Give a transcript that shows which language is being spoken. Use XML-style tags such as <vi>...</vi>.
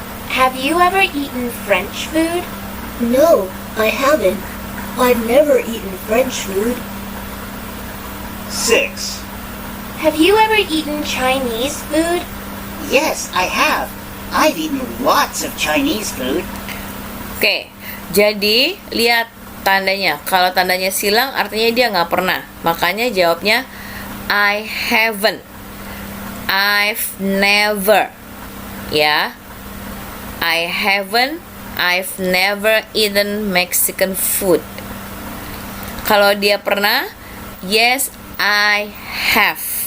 <en>Have you ever eaten French food? No, I haven't. I've never eaten French food. 6. Have you ever eaten Chinese food? Yes, I have. I've eaten lots of Chinese food.</en> <id>Oke, jadi lihat tandanya. Kalau tandanya silang artinya dia nggak pernah. Makanya jawabnya</id> <en>I haven't, I've never. Ya, I haven't, I've never eaten Mexican food.</en> <id>Kalau dia pernah,</id> <en>yes, I have.</en>